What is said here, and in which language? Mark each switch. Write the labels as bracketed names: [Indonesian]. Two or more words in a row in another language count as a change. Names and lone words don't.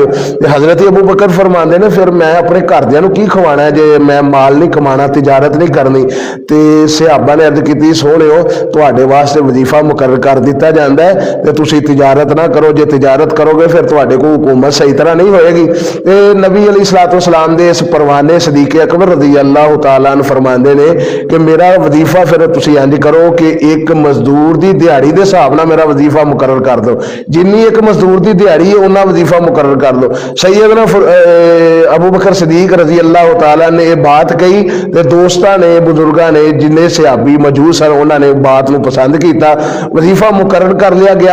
[Punjabi] تے حضرت ابو بکر فرماندے نے فیر میں اپنے گھر دیاں نوں کی کھوانا ہے جے میں مال نہیں کمانا، تجارت نہیں کرنی. تے صحابہ نے عرض کی سوہنیو تہاڈے واسطے وظیفہ مقرر کر دتا جاندا ہے تے تسی تجارت نہ کرو، جے تجارت کرو گے فیر تہاڈے کول حکومت صحیح طرح نہیں ہوئے گی. تے نبی [Arabic] عليه الصلاة والسلام [Punjabi] دے اس پروانے صدیق اکبر [Arabic] رضي الله تعالى عنه [Punjabi] فرماندے نے کہ میرا وظیفہ فیر تسی انج کرو کہ ایک مزدور کی دیہاڑی کے حساب نال میرا وظیفہ مقرر کر دو، جنی ایک مزدور کی دیہاڑی ہے انا وظیفہ مقرر کر دو. سیدنا ابو بکر صدیق [Arabic] رضي الله تعالى [Punjabi] نے یہ بات کہی تے دوستاں نے، بزرگاں نے، جنے صحابی موجود سن انہوں نے بات نوں پسند کیا، وظیفہ مقرر کر لیا گیا.